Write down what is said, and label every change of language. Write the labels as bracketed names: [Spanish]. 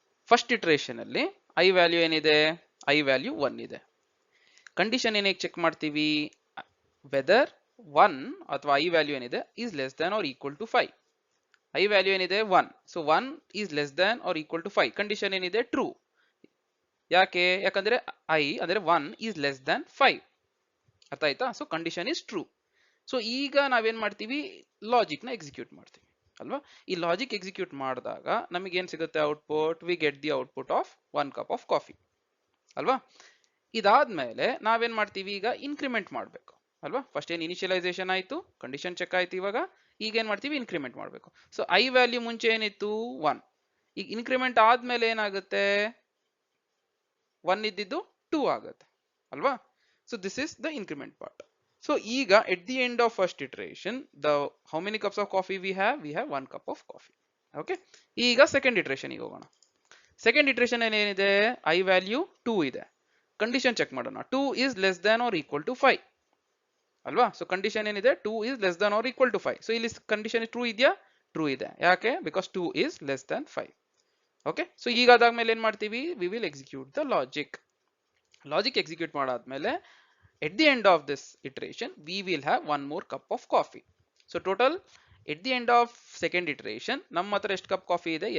[Kannada] First ಇಟರೇಷನ್ ಅಲ್ಲಿ I value ಏನಿದೆ? I value 1 ಇದೆ. ಕಂಡೀಷನ್ ಏನೇ ಚೆಕ್ ಮಾಡ್ತೀವಿ? [English] Whether 1 ಅಥವಾ I value ಏನಿದೆ is less than or equal to 5. I value ಏನಿದೆ? 1. So 1 is less than or equal to 5. Condition ಏನಿದೆ? True. [Kannada] ಯಾಕೆ? ಯಾಕಂದ್ರೆ I ಅಂದ್ರೆ [English] 1 is less than 5. ಅರ್ಥ ಆಯ್ತಾ? So condition is true. [Kannada] So ಈಗ ನಾವೇನ್ ಮಾಡ್ತೀವಿ, ಲಾಜಿಕ್ ನ ಎಕ್ಸಿಕ್ಯೂಟ್ ಮಾಡ್ತೀವಿ ಅಲ್ವಾ. ಈ ಲಾಜಿಕ್ ಎಕ್ಸಿಕ್ಯೂಟ್ ಮಾಡಿದಾಗ ನಮಗೆ ಏನ್ ಸಿಗುತ್ತೆ output? [English] we get the output of 1 cup of coffee [Kannada] ಅಲ್ವಾ. ಇದಾದ್ಮೇಲೆ ನಾವೇನ್ ಮಾಡ್ತೀವಿ, ಈಗ ಇನ್ಕ್ರಿಮೆಂಟ್ ಮಾಡಬೇಕು ಅಲ್ವಾ. ಫಸ್ಟ್ ಏನ್ ಇನಿಷಿಯಲೈಸೇಷನ್ ಆಯ್ತು, ಕಂಡೀಷನ್ ಚೆಕ್ ಆಯ್ತು. ಈಗ ಏನ್ ಮಾಡ್ತೀವಿ, ಇನ್ಕ್ರಿಮೆಂಟ್ ಮಾಡಬೇಕು. ಸೊ I ವ್ಯಾಲ್ಯೂ ಮುಂಚೆ ಏನಿತ್ತು 1, ಈಗ ಇನ್ಕ್ರಿಮೆಂಟ್ ಆದ್ಮೇಲೆ ಏನಾಗುತ್ತೆ, 1 ಇದ್ದಿದ್ದು 2 ಆಗುತ್ತೆ ಅಲ್ವಾ. [English] So this is the increment part. So ಈಗ at the end of first iteration how many cups of coffee we have 1 cup of coffee. [Kannada] Okay, ಈಗ ಸೆಕೆಂಡ್ ಇಟರೇಷನ್ ಹೋಗೋಣ. ಸೆಕೆಂಡ್ ಇಟರೇಷನ್ ಏನಿದೆ, I ವ್ಯಾಲ್ಯೂ 2 ಇದೆ. ಕಂಡೀಷನ್ ಚೆಕ್ ಮಾಡೋಣ, [English] 2 is less than or equal to 5 ಅಲ್ವಾ. So condition ಏನಿದೆ, 2 is less than or equal to 5. [Kannada] So ಇಲ್ಲಿ condition true ಇದೆಯಾ? True ಇದೆ. ಯಾಕೆ? [English] Because 2 is less than 5. [Kannada] Okay, so ಈಗ ಅದಾದ್ಮೇಲೆ ಏನ್ ಮಾಡ್ತೀವಿ, [English] We will execute the logic. [Kannada] Logic execute ಮಾಡಾದ್ಮೇಲೆ [English] at the end of this iteration we will have one more cup of coffee. So total at the end of second iteration [Kannada] ನಮ್ಮ ಹತ್ರ ಎಷ್ಟು cup coffee ಇದೆ?